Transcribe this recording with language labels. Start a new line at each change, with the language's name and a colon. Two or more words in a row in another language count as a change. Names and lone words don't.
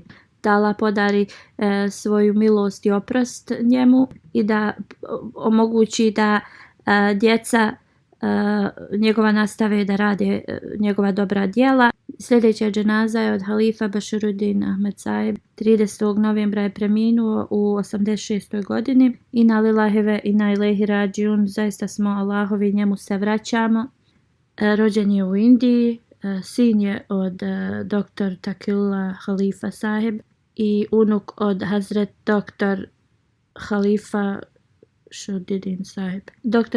Bosnian: Da Allah podari svoju milost i oprost njemu i da omogući da djeca njegova nastave da rade njegova dobra djela. Sljedeća dženaza je od halifa Bashiruddin Ahmed sahib. 30. novembra je preminuo u 86. godini.
Arabic: إنا لله وإنا إليه راجعون.
Bosnian: Zaista smo Allahovi, njemu se vraćamo. Rođen je u Indiji. Sin je od dr. Taqiyullah Halifa sahib i unuk od Hazret dr. Halifa Rashiduddin sahib. Dr.